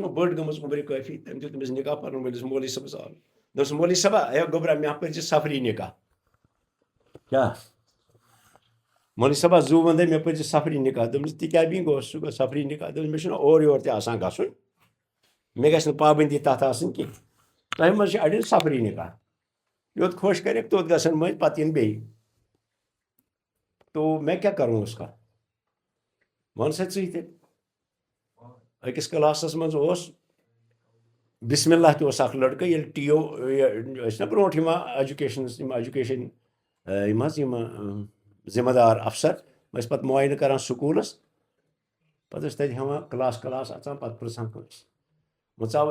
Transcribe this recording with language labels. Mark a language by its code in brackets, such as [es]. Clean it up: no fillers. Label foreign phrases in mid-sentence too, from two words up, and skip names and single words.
[ks] وۄنۍ بٔڑ گٔمٕژ عُمرِ کٲفی تٔمۍ دیُت تٔمِس نِکاح پَرن وٲلِس مولوی صٲبَس آلو دوٚپُس مولوی صٲبا ہے گوٚبرا مےٚ پٔرزِ سفری نِکاح کیٛاہ مولوی صٲبا زوٗ وَنٛدے مےٚ پٔرزِ سفری نِکاح دوٚپمَس تہِ کیٛاہ بیٚیہِ گوٚو سُہ گوٚو سفری نِکاح دوٚپمَس مےٚ چھُنہ اورٕ یورٕ تہِ آسان گژھُن مےٚ گژھِ نہٕ پابنٛدی تَتھ آسٕنۍ کینٛہہ تۄہہِ منٛز چھِ اَڑٮ۪ن سفری نِکاح یوٚت خۄش کَرٮ۪کھ توٚت گژھن مٔنٛزۍ پَتہٕ یِن بیٚیہِ [ur] تو میں کیا کروں اس کا [ks] وَن سا ژٕے تہِ أکِس کلاسَس منٛز اوس بِسمِ اللہ تہِ اوس اَکھ لٔڑکہٕ ییٚلہِ ٹی او ٲسۍ نہ برونٛٹھ یِوان ایجوکیشنَس یِم ایجوکیشن یِم حظ یِم ذِمہٕ دار اَفسر ٲسۍ پَتہٕ معاینہٕ کَران سکوٗلَس پَتہٕ ٲسۍ تَتہِ ہٮ۪وان کلاس اَژان پَتہٕ پِرٛژھان کٲنٛسہِ وۄنۍ ژاو